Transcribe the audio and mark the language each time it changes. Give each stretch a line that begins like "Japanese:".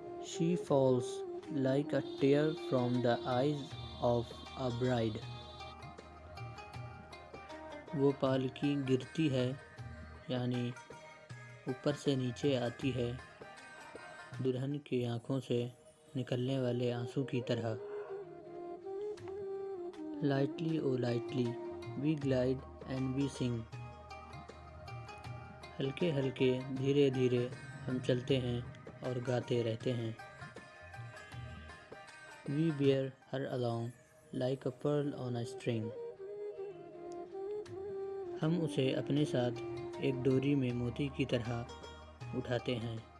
English: She falls like a tear from the eyes of a bride.
Urdu: وہ پالکی گرتی ہے یعنی اوپر سے نیچے آتی ہے دلہن کی آنکھوں سے نکلنے والے آنسو کی طرح.
English: Lightly, oh lightly, we glide and we sing.
Urdu: ہلکے ہلکے دھیرے دھیرے ہم چلتے ہیں اور گاتے رہتے ہیں.
English: We bear her along like a pearl on a string.
Urdu: ہم اسے اپنے ساتھ ایک ڈوری میں موتی کی طرح اٹھاتے ہیں.